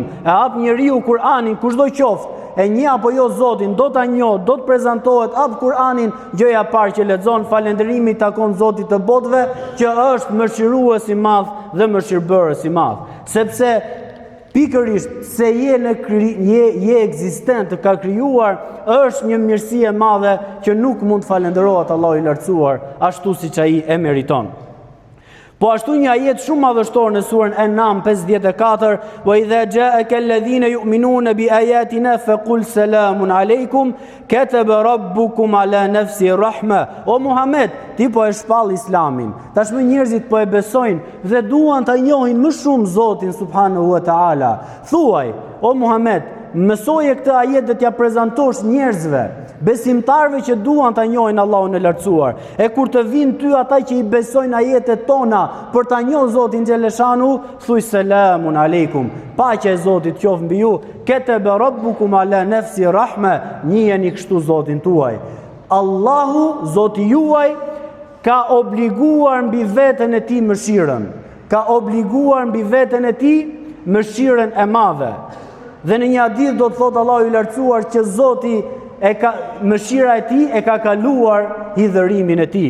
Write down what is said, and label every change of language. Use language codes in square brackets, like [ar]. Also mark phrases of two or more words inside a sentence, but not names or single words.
[sq] E hap njeriu Kur'anin kushdo qoftë, e një apo jo Zotin, do ta njoh, do të prezantohet, hap Kur'anin, gjëja e parë që lexon, falënderimi takon Zotit të botëve, që është mëshirues i madh dhe mëshirbërës i madh. Sepse pikërisht se je ekzistent, ka krijuar, është një mirësi e madhe që nuk mund të falenderohet Allahu i lartësuar ashtu siç ai e meriton. Po ashtu një ajet shumë madhështor në surën An-Nam 54, [ar] وإذا جاءك الذين يؤمنون بآياتنا فقل سلام عليكم كتب ربكم على نفسه الرحمة. [sq] O Muhammed, ti po e shpall Islamin. Tashmë njerëzit po e besojnë dhe duan ta njohin më shumë Zotin [ar] سبحانه وتعالى. [sq] Thuaj, o Muhammed, mësoje këtë ajet dhe t'ja prezantosh njerëzve, besimtarve që duan ta njohin Allahun e lartësuar. E kur të vinë ty ata që i besojnë ajetet tona për ta njohur Zotin xheleshanu, thuaj [ar] سلام عليكم. [sq] Paqja e Zotit qoftë mbi ju. [ar] كتب ربكم على نفسه الرحمة. [sq] Njiheni kështu Zotin tuaj. Allahu, Zoti juaj, ka obliguar mbi veten e tij mëshirën. Ka obliguar mbi veten e tij mëshirën e madhe. Dhe në një hadith do të thotë Allahu i lartësuar që Zoti mëshira e tij e ka kaluar hidhërimin e tij.